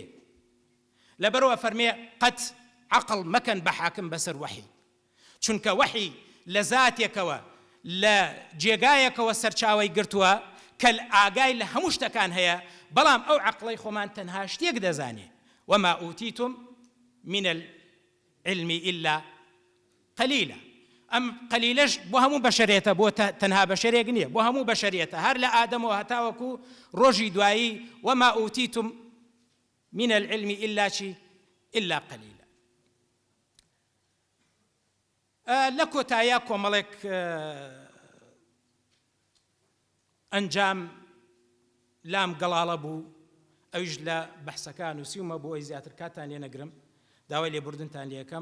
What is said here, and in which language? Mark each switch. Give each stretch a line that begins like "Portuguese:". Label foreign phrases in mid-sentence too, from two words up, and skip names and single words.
Central Kurdish: لەبەرەوە فەرمێ قەت عقل مەکەن بە حاکم بەسەر وحی، چونکە وحی لە زاتێکەوە لە جێگایەکەوە سەرچاوی گرتووە کە ئاگای لە هەموو شتەکان هەیە، بەڵام ئەو عقڵەی خۆمان تەنها شتێک دەزانێ،
Arabic: وما ئوتیتم من العلم إلا قليلا.
Central Kurdish: ئەم قەلیلەش بۆ هەموو بەشەرێتە، بۆ تەنها بەشەرێک نییە، بۆ هەموو بەشەرێتە، هەر لە ئادەمەوە هەتاوەکو ڕۆژی دوایی
Arabic: وما ئوتیتم من العلم إلا قليلا.
Central Kurdish: لە کۆتاییە کۆمەڵێک ئەنجام لام گەڵاڵە بوو، ئەویش لە بەحسەکان نووسیومە بۆ ئەوی زیاتر کاتان لێ نەگرم، داوای لێبوردنتان لێ یەکەم.